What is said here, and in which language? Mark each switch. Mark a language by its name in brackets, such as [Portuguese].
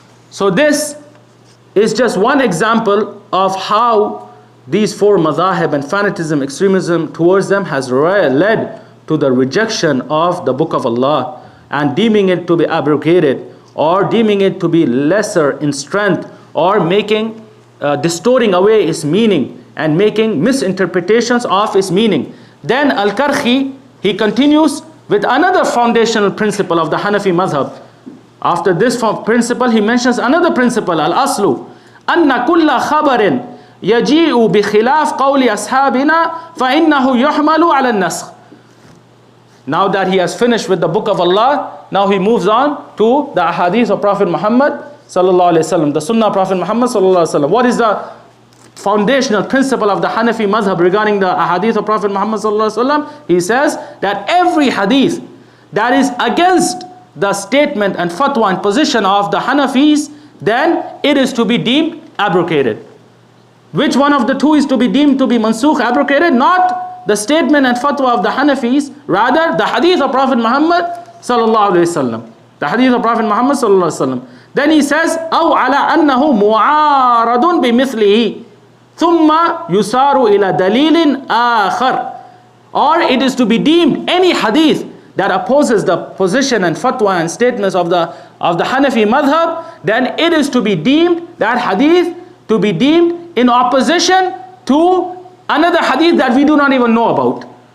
[English] So this is just one example of how these four madhahib and fanatism, extremism towards them has led to the rejection of the Book of Allah and deeming it to be abrogated or deeming it to be lesser in strength or making, distorting away its meaning and making misinterpretations of its meaning. Then Al-Karhi, he continues with another foundational principle of the Hanafi madhab. After this principle, he mentions another principle, [Arabic] Al-Aslu, أن كل خبر يجيء بخلاف قول أصحابنا فإنه يحمل على النسخ. [English] Now that he has finished with the Book of Allah, now he moves on to the Ahadith of Prophet Muhammad sallallahu alaihi wasallam, the Sunnah of Prophet Muhammad sallallahu alaihi wasallam. What is the foundational principle of the Hanafi madhab regarding the Ahadith of Prophet Muhammad sallallahu alaihi wasallam? He says that every hadith that is against the statement and fatwa and position of the Hanafis, then it is to be deemed abrogated. Which one of the two is to be deemed to be mansukh, abrogated? Not the statement and fatwa of the Hanafis, rather the hadith of Prophet Muhammad sallallahu alaihi wasallam. The hadith of Prophet Muhammad sallallahu alaihi wasallam. Then he says, [Arabic] أو على أنه معارض بمثله ثم يسار إلى دليل آخر. [English] or it is to be deemed any hadith that opposes the position and fatwa and statements of the Hanafi madhab, then it is to be deemed, that hadith to be deemed in opposition to another hadith that we do not even know about.